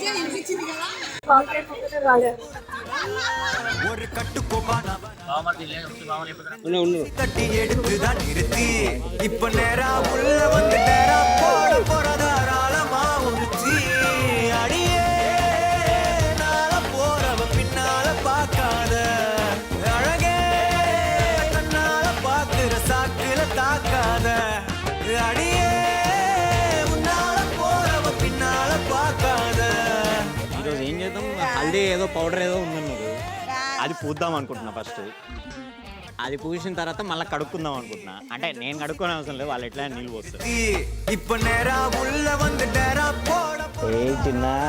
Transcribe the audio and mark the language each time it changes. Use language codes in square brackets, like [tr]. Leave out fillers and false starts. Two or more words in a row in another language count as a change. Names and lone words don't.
[ta] ஒரு கட்டுக்கோப்பான கட்டி எடுத்துதான் நிறுத்தி இப்ப நேரா உள்ள வந்து நேரா போட போறதாராளமா உறுத்தி அடியே நாள போறவ பின்னால பார்க்காத அழகே கண்ணால பாக்குற சாக்குல தாக்காத அடியே உன்னால போறவ பின்னால பார்க்காத. [te] ఈరోజు ఏం చేద్దాం, హల్దీ ఏదో పౌడర్ ఏదో ఉందన్నారు, అది పూద్దాం అనుకుంటున్నా. ఫస్ట్ అది పూసిన తర్వాత మళ్ళీ కడుక్కుందాం అనుకుంటున్నా. అంటే నేను కడుక్కోని అవసరం లేదు, వాళ్ళు ఎట్లా నీళ్ళు పోస్తారు. ఏ చిన్న